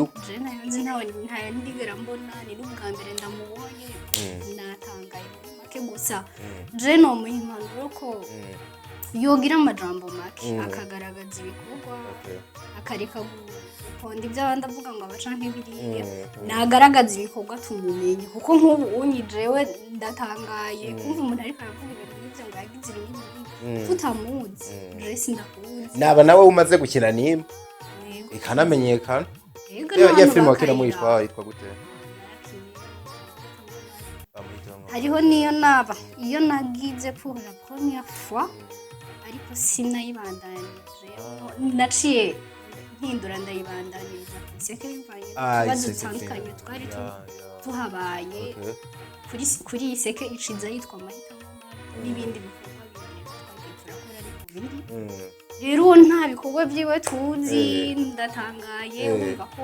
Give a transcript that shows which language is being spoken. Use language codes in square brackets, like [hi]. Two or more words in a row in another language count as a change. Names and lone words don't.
[rn] je nayo nzi ntawe ndigera mbona ni n'ubwa mbere ndamubonye natangaye make gusa je no muhimpanuro ko yogira amajambo make akagaragaza ibikorwa akareka guponda ibyo abandi avuga ngo abaca nk'ibiriya nagaragaza ibikorwa tumumenye kuko nk'ubu unyijewe ndatangaye kumva umuntu ariko aravuga ibintu nk'ibyo ngo yagize ibintu tutamuzi je sindakuzi naba nawe umaze gukina nimba ikanamenyekana ya filime wakina yitwa gute hariho niyo naba iyo nagize [fr] pour la première fois [rn] ariko sinayibandanije naciye mpindura ndayibandaniriza iseke bivanye n'utubazo dutandukanye twari tuhabaye kuri iyi seke iciza yitwa amahitamo n'ibindi bikorwa bibiri twagiye turakora ariko bindi rero uwo nta bikorwa byiwe tuzi ndatangaye wumva ko